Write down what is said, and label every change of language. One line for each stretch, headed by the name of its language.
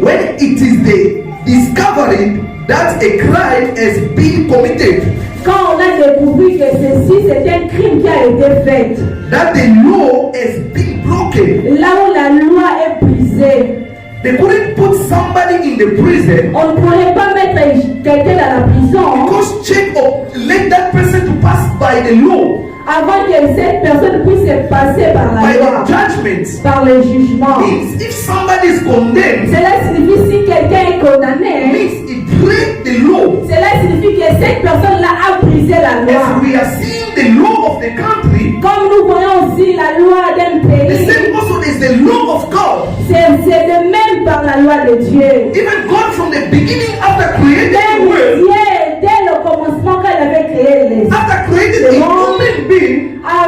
English: when it is the discovery that a crime has been committed,
French: quand on a découvert que ceci c'est un crime qui a été fait,
English: that the law has been broken.
French: là où la loi est brisée,
English: They couldn't put somebody in the prison
French: on ne pourrait pas mettre quelqu'un dans la prison
English: because check or let that person to pass by the law,
French: avant que cette personne puisse passer par la
English: by
French: loi,
English: the judgment.
French: par le jugement.
English: Means if somebody is condemned,
French: Cela signifie si quelqu'un est condamné,
English: means it break the law.
French: cela signifie que cette personne-là a brisé la loi.
English: As we are seeing the law of the country,
French: Comme nous voyons aussi la loi d'un
English: the
French: pays,
English: same also is the law of God.
French: c'est de même par la loi de Dieu.
English: Even God from the beginning, after creating
French: Dès
English: the world,
French: Dieu, dès le commencement, quand il avait créé les
English: after creating a human being,